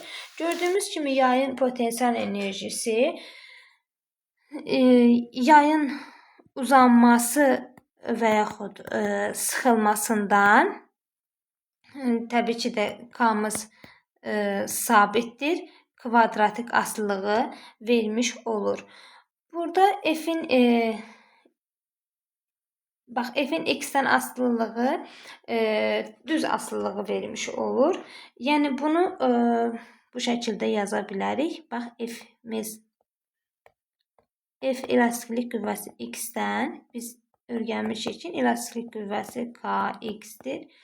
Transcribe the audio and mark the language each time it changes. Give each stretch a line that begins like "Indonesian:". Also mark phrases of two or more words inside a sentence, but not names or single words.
Azerbaijani: Gördüyümüz kimi yayın potensial enerjisi yayın uzanması və yaxud sıxılmasından, təbii ki də k-mız sabitdir, kvadratik asılılığı vermiş olur. Burada f-in f-in x-dən asılılığı düz asılılığı vermiş olur. Yəni bunu bu şəkildə yaza bilərik. Bax f-miz f elastiklik qüvvəsi x-dən biz öyrənmişik ki, elastiklik qüvvəsi kx-dir.